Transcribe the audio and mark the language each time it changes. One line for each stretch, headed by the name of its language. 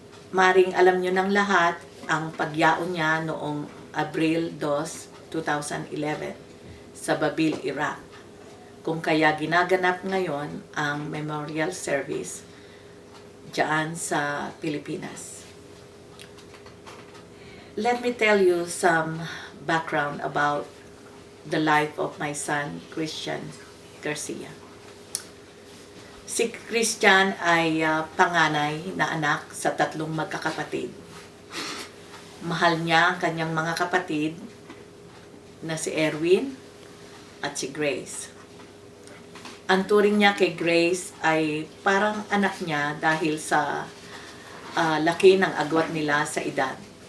Filipino: Maring alam nyo ng lahat ang pagyaon niya noong Abril 2, 2011 sa Babil, Iraq, kung kaya ginaganap ngayon ang memorial service diyan sa Pilipinas.
English: Let me tell you some background about the life of my son, Christian Garcia.
Filipino: Si Christian ay panganay na anak sa 3 magkakapatid. Mahal niya ang kanyang mga kapatid na si Erwin at si Grace. Ang turing niya kay Grace ay parang anak niya dahil sa laki ng agwat nila sa edad.